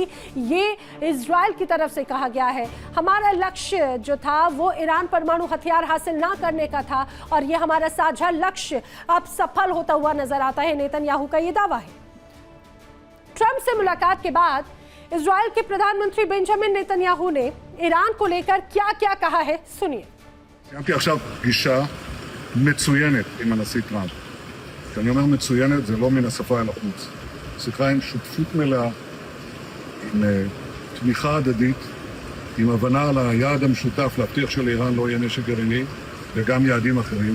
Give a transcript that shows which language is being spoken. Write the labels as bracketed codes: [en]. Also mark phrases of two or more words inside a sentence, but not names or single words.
[hi] ये इजराइल की तरफ से कहा गया है। हमारा लक्ष्य जो था वो ईरान परमाणु हथियार हासिल ना करने का था और ये हमारा साझा लक्ष्य अब सफल होता हुआ नजर आता है, नेतन्याहू का ये दावा है। ट्रंप से मुलाकात के बाद इजराइल के प्रधानमंत्री बेंजामिन नेतन्याहू ने ईरान को लेकर क्या-क्या कहा है, सुनिए। [he] קיימתי עכשיו פגישה מצוינת עם הנשיא טראמפ. כשאני אומר מצוינת זה לא מן השפה אל החוץ. שיחה עם שותפות מלאה, עם תמיכה הדדית, עם הבנה על היעד המשותף להבטיח שלאיראן לא יהיה נשק גרעיני וגם יעדים אחרים.